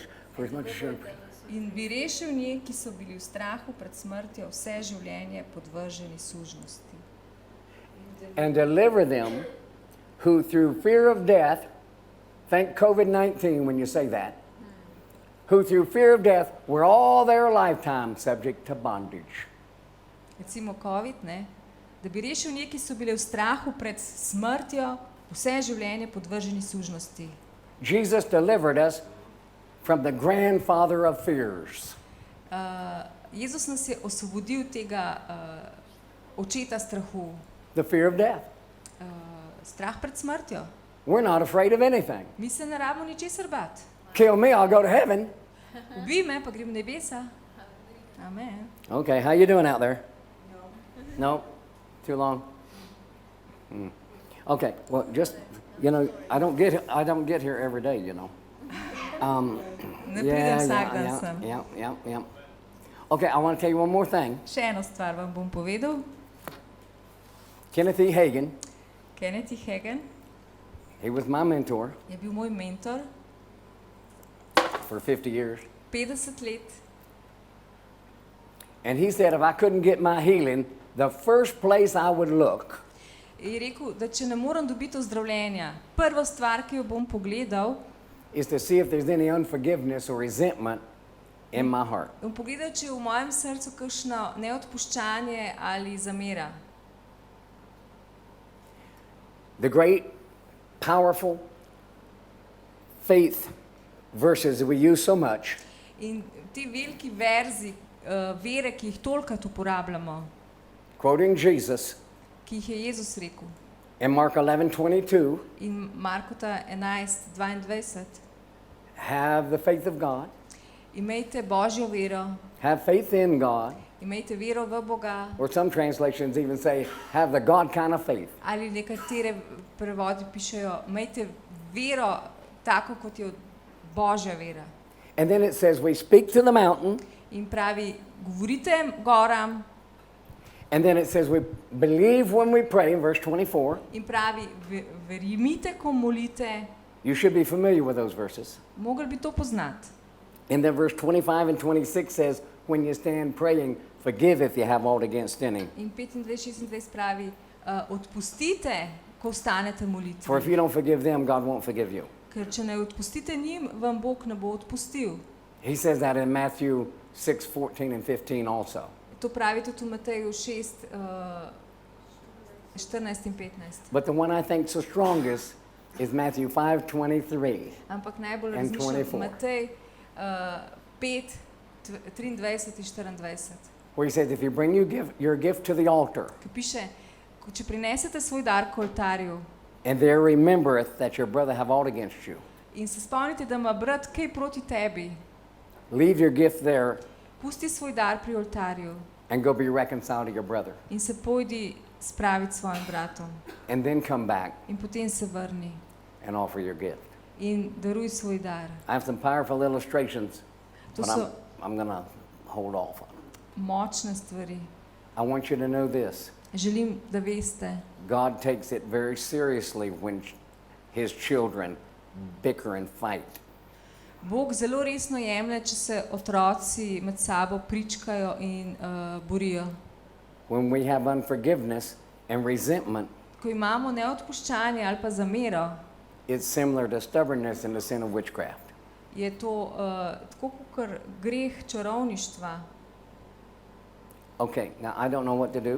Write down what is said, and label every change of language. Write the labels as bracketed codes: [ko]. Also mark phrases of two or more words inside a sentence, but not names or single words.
[en] For as much as you... [sl] In bi rešil nje, ki so bili v strahu pred smrtjo, vse življenje podvrženi sužnosti. [en] And deliver them who through fear of death, think COVID-19 when you say that, who through fear of death were all their lifetime subject to bondage. [sl] Recimo COVID, ne? Da bi rešil nje, ki so bile v strahu pred smrtjo, vse življenje podvrženi sužnosti. [en] Jesus delivered us from the grandfather of fears. [sl] Jezus nas je osvobodil tega očeta strahu. [en] The fear of death. [sl] Strah pred smrtjo. [en] We're not afraid of anything. [sl] Mi se ne rabimo ničesar bati. [en] Kill me, I'll go to heaven. [sl] Ubij me, pa grem v nebesa. Amen. [en] Okay, how you doing out there? No? Too long? Okay, well, just, you know, I don't get here every day, you know. [sl] Ne pridem vsak dan sem. [en] Yeah. Okay, I want to tell you one more thing. [sl] Še eno stvar vam bom povedal. [en] Kenneth E. Hagin, [sl] Kenneth E. Hagin [en] he was my mentor [sl] je bil moj mentor [en] for 50 years. [sl] 50 let. [en] And he said if I couldn't get my healing, the first place I would look [sl] je rekel, da če ne morem dobiti ozdravljenja, prva stvar, ki jo bom pogledal, [en] is to see if there's any unforgiveness or resentment in my heart. [sl] bom pogledal, če je v mojem srcu kakšno neodpuščanje ali zamera. [en] The great, powerful faith verses that we use so much [sl] In ti veliki verzi vere, ki jih tolikrat uporabljamo, [en] quoting Jesus [sl] ki jih je Jezus rekel. [en] in Mark 11:22, [sl] In Markota 11:22, [en] have the faith of God, [sl] imejte Božjo vero, [en] have faith in God, [sl] imejte vero v Boga, [en] or some translations even say, have the God kind of faith. [sl] ali nekatere prevodi pišejo, imejte vero tako, kot je Božja vera. [en] And then it says, we speak to the mountain, [sl] In pravi, govorite goram, [en] and then it says, we believe when we pray, in verse 24. [sl] in pravi, verjemite, ko molite, [en] You should be familiar with those verses. [sl] mogli bi to poznati. [en] And then verse 25 and 26 says, when you stand praying, forgive if you have aught against any. [sl] In 25-26 pravi, odpustite, ko vstanete molitvi. [en] For if you don't forgive them, God won't forgive you. [sl] Ker če ne odpustite njim, vam Bog ne bo odpustil. [en] He says that in Matthew 6:14 and 15 also. [sl] To pravi tudi v Mateju 6, 14 in 15. [en] But the one I think so strongest is Matthew 5:23. [sl] Ampak najbolj [en] And [sl] razmišljam 24. Matej 5, 23 in 24. [en] Where he says, if you bring your gift to the altar, [sl] Ki piše, če prinesete svoj dar k oltarju [en] and there remembereth that your brother have aught against you, [sl] in se spomnite, da ima brat kaj proti tebi, [en] leave your gift there [sl] pusti svoj dar pri oltarju [en] and go be reconciled to your brother. [sl] in se pojdi spraviti s svojim bratom. [en] And then come back [sl] In potem se vrni [en] and offer your gift. [sl] in daruj svoj dar. [en] I have some powerful illustrations, [sl] To [en] but so I'm going to hold off on them. [sl] močne stvari. [en] I want you to know this. [sl] Želim, da veste, [en] God takes it very seriously when his children bicker and fight. [sl] Bog zelo resno jemlje, če se otroci med sabo pričkajo in borijo. [en] When we have unforgiveness and resentment, [sl] Ko imamo neodpuščanje ali pa zamero, [en] it's similar to stubbornness and the sin of witchcraft. [sl] je to tako kot greh čarovništva. [en] Okay, now I don't know what to do.